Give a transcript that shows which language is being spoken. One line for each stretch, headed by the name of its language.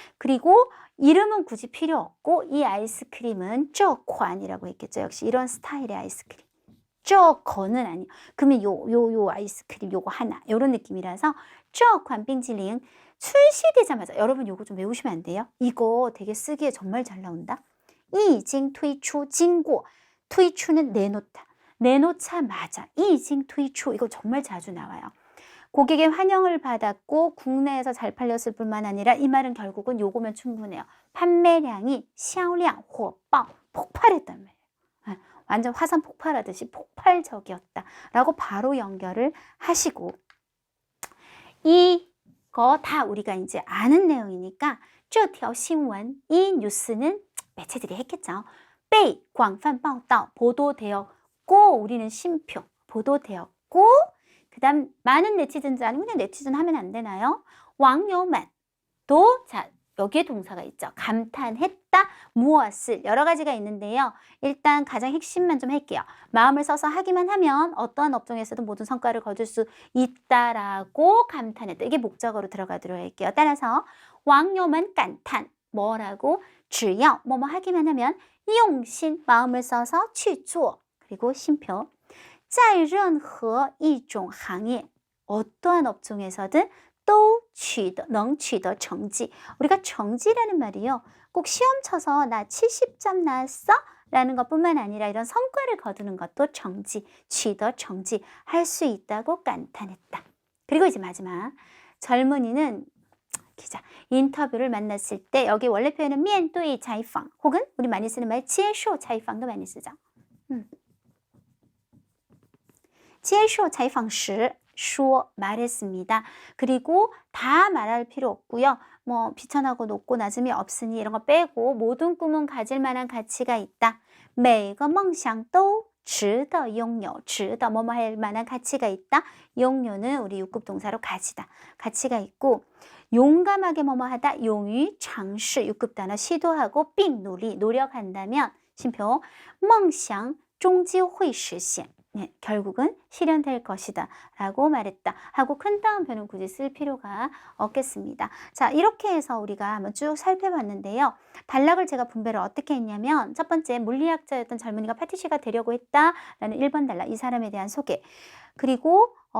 Korean: 그리고 이름은 굳이 필요 없고 이 아이스크림은 这款이라고 했겠죠. 역시 이런 스타일의 아이스크림. 这款은 아니에요. 그러면 요 아이스크림 요거 하나 요런 느낌이라서
Chinese: 这款冰淇淋
Korean: 출시되자마자 여러분 요거 좀 외우시면 안 돼요? 이거 되게 쓰기에 정말 잘 나온다.
Chinese: 已经推出经过
Korean: 推出는 내놓다. 내놓자마자
Chinese: 已经推出
Korean: 이거 정말 자주 나와요. 고객의 환영을 받았고 국내에서 잘 팔렸을 뿐만 아니라 이 말은 결국은 요거면 충분해요. 판매량이
Chinese: 销量火爆
Korean: 폭발했단 말이에요. 완전 화산 폭발하듯이 폭발적이었다 라고 바로 연결을 하시고 이거 다 우리가 이제 아는 내용이니까
Chinese: 这条新闻
Korean: 이 뉴스는 매체들이 했겠죠.
Chinese: 被广泛报道
Korean: 보도되었고 우리는 심표 보도되었고 그 다음 많은 네티즌들 아니면 그냥 네티즌 하면 안 되나요?
Chinese: 网友们
Korean: 또 자 여기에 동사가 있죠. 감탄했다. 무엇을 여러 가지가 있는데요. 일단 가장 핵심만 좀 할게요. 마음을 써서 하기만 하면 어떠한 업종에서도 모든 성과를 거둘 수 있다라고 감탄했다. 이게 목적어로 들어가도록 할게요. 따라서
Chinese: 网友们感叹
Korean: 뭐라고? 只要뭐뭐 하기만 하면 用心 마음을 써서 去做 그리고 심표
Chinese: 在任何一种行业
Korean: 어떠한 업종에서든 또
Chinese: 能取得成绩
Korean: 우리가成绩라는 말이요 꼭 시험 쳐서 나 70점 나왔어? 라는 것뿐만 아니라 이런 성과를 거두는 것도 成绩
Chinese: 取得成绩
Korean: 할 수 있다고 감탄했다. 그리고 이제 마지막 젊은이는 기자 인터뷰를 만났을 때 여기 원래 표현은
Chinese: 面对采访
Korean: 혹은 우리 많이 쓰는 말
Chinese: 接受采访
Korean: 도 많이 쓰죠.
Chinese: 接受采访时说
Korean: 말했습니다. 그리고 다 말할 필요 없고요. 뭐 비천하고 높고 낮음이 없으니 이런 거 빼고 모든 꿈은 가질 만한 가치가 있다.
Chinese: 每个梦想都值得拥有.
Korean: 值得뭐뭐 할 만한 가치가 있다. 拥有는 우리 6급 동사로 가지다. 가치가 있고 용감하게 뭐뭐 하다. 용于尝试 6급 단어 시도하고
Chinese: 并努力
Korean: 노력한다면 심표
Chinese: 梦想终究会实现.
Korean: 네, 결국은 실현될 것이다 라고 말했다 하고 큰 따옴표는 굳이 쓸 필요가 없겠습니다. 자, 이렇게 해서 우리가 한번 쭉 살펴봤는데요. 단락을 제가 분배를 어떻게 했냐면 첫 번째 물리학자였던 젊은이가 파티시가 되려고 했다라는 1번 단락 이 사람에 대한 소개 그리고